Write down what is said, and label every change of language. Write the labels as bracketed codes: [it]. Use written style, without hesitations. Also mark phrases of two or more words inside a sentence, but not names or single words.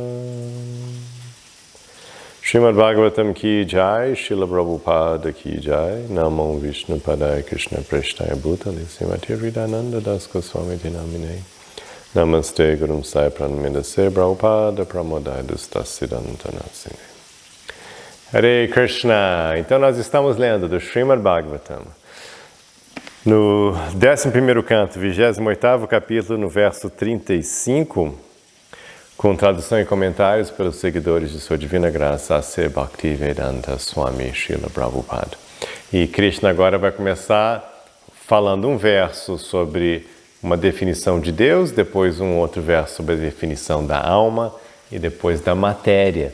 [sa] Srimad Bhagavatam [hi] ki jai, [sa] Srila Prabhupada [hi] ki jai, [sa] Namo Vishnu Padaya Krishna Preshtaya Bhutale, Srimati Hridayananda Das Goswami Namine, Namaste Gurum Sai Pranamidase, Prabhupada Pramodaya Dustasiddhanta Nasine. Hare Krishna! [pt] Então nós estamos lendo do Srimad Bhagavatam, no 11º canto, 28º capítulo, no verso 35, com tradução e comentários pelos seguidores de Sua Divina Graça, A.C. Bhaktivedanta Swami Srila Prabhupada. E Krishna agora vai começar falando um verso sobre uma definição de Deus, depois um outro verso sobre a definição da alma e depois da matéria.